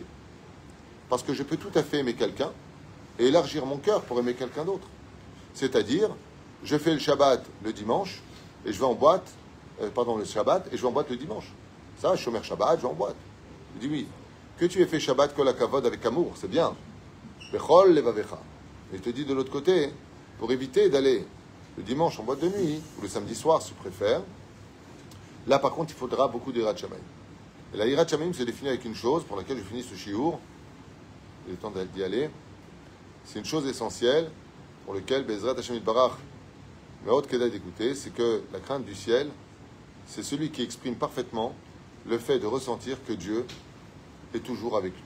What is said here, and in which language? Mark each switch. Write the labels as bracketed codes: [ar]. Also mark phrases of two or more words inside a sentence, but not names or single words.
[fr] Parce que je peux tout à fait aimer quelqu'un et élargir mon cœur pour aimer quelqu'un d'autre. C'est-à-dire, je fais le Shabbat le dimanche et je vais en boîte, le Shabbat, et je vais en boîte le dimanche. Ça, [he] שומר שבת, [fr] je vais en boîte. Je dis oui. Que tu aies fait Shabbat [he] כל הכבוד [fr] avec amour, c'est bien. [he] בכל לבבך. [fr] Mais il te dit de l'autre côté, pour éviter d'aller le dimanche en boîte de nuit, ou le samedi soir si tu préfères, là par contre il faudra beaucoup d' [he] יראת שמים. [fr] Et la [he] יראת שמים [fr] se définit avec une chose, pour laquelle je finis ce shiur, il est temps d'y aller, c'est une chose essentielle pour laquelle [he] בעזרת השם יתברך, [fr] mais autre qu'elle d'écouter, c'est que la crainte du ciel, c'est celui qui exprime parfaitement le fait de ressentir que Dieu est toujours avec lui.